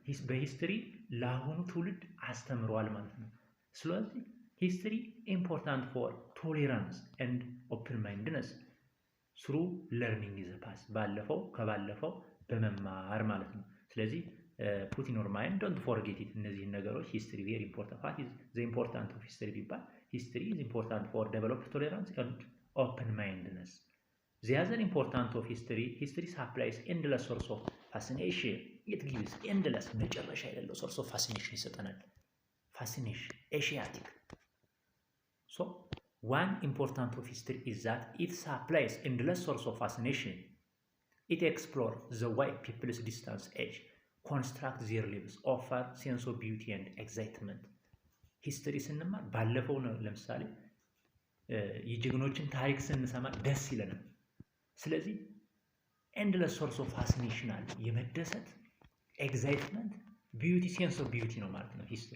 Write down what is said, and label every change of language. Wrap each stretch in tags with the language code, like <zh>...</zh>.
<am>በሂስትሪ ለአሁኑ ትውልድ አስተምረዋል ማለት ነው። ስለዚህ</am> <en>ሂስትሪ ኢምፖርታንት ፎር ቶሌራንስ ኤንድ ኦፕን ማይንድነስ ስሩ ለርኒንግ ኢዝ ፓስት</en> <am>ባለፈው ከባለፈው በመማር ማለት ነው። ስለዚህ</am> <en>put in your mind, don't forget it.</en> <am>እነዚህ ነገሮች</am> <en>history very important. What is the importance of history ቢባል history is important for develop tolerance and open mindedness. The other importance of history supplies endless source of fascination. It gives endless</en> <am>መጨረሻ የሌለው</am> <en>source of fascination ይሰጠናል። fascination Asiatic. So one important of history is that it supplies endless source of fascination. It explores the way people's distance age construct their lives, offer sense of beauty and excitement.</en> <am>ሂስትሪ ስንማር ባለፈው ነው ለምሳሌ የጀግኖችን ታሪክ ስንሰማ ደስ ይለናል። ስለዚህ</am> <en>endless source of fascination</en> <am>አለ የመደሰት</am> <en>excitement beauty sense of beauty</en> <am>ነው ማለት ነው</am>